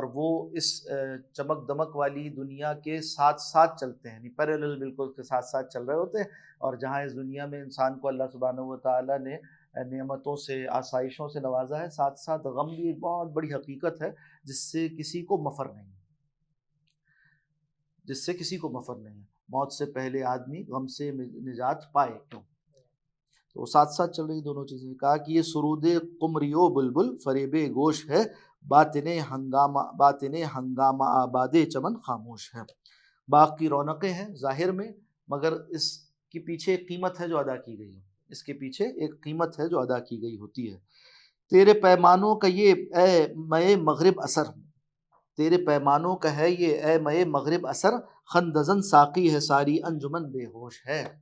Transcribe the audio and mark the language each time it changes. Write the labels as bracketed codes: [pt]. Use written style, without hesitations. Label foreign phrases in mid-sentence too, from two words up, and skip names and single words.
[ur] وہ اس چمک دمک والی دنیا کے ساتھ ساتھ چلتے ہیں، یعنی پیرالل بالکل کے ساتھ ساتھ چل رہے ہوتے ہیں، اور جہاں اس دنیا میں انسان کو اللہ [ar] سبحانہ و تعالیٰ [ur] نے نعمتوں سے، آسائشوں سے نوازا ہے، ساتھ ساتھ غم بھی ایک بہت بڑی حقیقت ہے جس سے کسی کو مفر نہیں ہے، جس سے کسی کو مفر نہیں ہے، موت سے پہلے آدمی غم سے نجات پائے کیوں، تو ساتھ ساتھ چل رہی دونوں چیزیں۔ کہا کہ یہ سرود قمریو بلبل فریب گوش ہے، باطن ہنگامہ آباد چمن خاموش ہے۔ باغ کی رونقیں ہیں ظاہر میں، مگر اس کے پیچھے ایک قیمت ہے جو ادا کی گئی ہے، اس کے پیچھے ایک قیمت ہے جو ادا کی گئی ہوتی ہے۔ تیرے پیمانوں کا یہ اے مے مغرب اثر، تیرے پیمانوں کا ہے یہ اے مے مغرب اثر، خندزن ساقی ہے ساری انجمن بے ہوش ہے۔